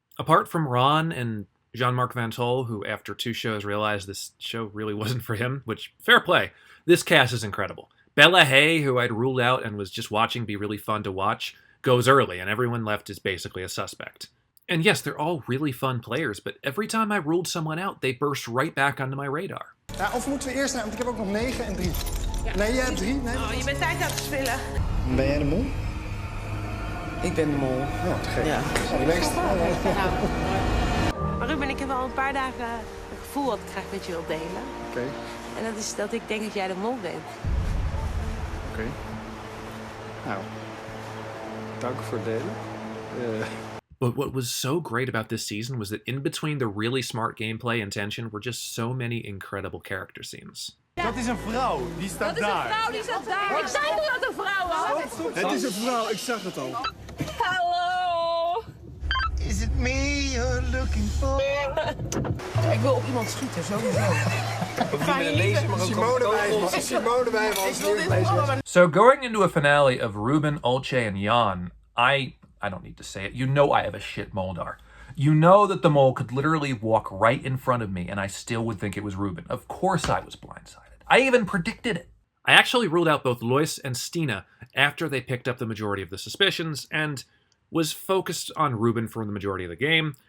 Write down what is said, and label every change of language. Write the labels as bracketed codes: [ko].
[en] Apart from Ron and Jean-Marc Van Tol, who after 2 shows realized this show really wasn't for him, which, fair play, this cast is incredible. Bella Hay, who I'd ruled out and was just watching be really fun to watch, goes early, and everyone left is basically a suspect. And yes, they're all really fun players, but every time I ruled someone out, they burst right back onto my radar. [nl] Ja, of moeten we eerst naar, want ik heb ook nog 9 en 3. Ja. Nee, jij hebt 3. Nee. Oh, je bent tijd aan het spelen. Ben jij de mol? Ik ben de mol. Ja, te gek. Ja. Relaxed. Maar Ruben, ik heb al een paar dagen een gevoel wat ik graag met je wil delen. Oké. En dat is dat ik denk dat jij de mol bent. Oké. Nou, dank voor het delen. [en] But what was so great about this season was that in between the really smart gameplay and tension were just so many incredible character scenes. [nl] Dat is een vrouw, die staat daar. Dat is een vrouw, die staat daar. Ik zei dat het een vrouw was. Het is een vrouw, ik zag het al. Hallo. [en] Is it me you're looking for? [nl] Ik wil op iemand schieten, sowieso. Ik ga je lezen, maar ook Simone Wijs. [en] So going into a finale of Ruben, Olcay, and Jan, I don't need to say it. You know I have a shit moldar. You know that the mole could literally walk right in front of me and I still would think it was Ruben. Of course I was blindsided. I even predicted it. I actually ruled out both Lois and Stina after they picked up the majority of the suspicions and was focused on Ruben for the majority of the game.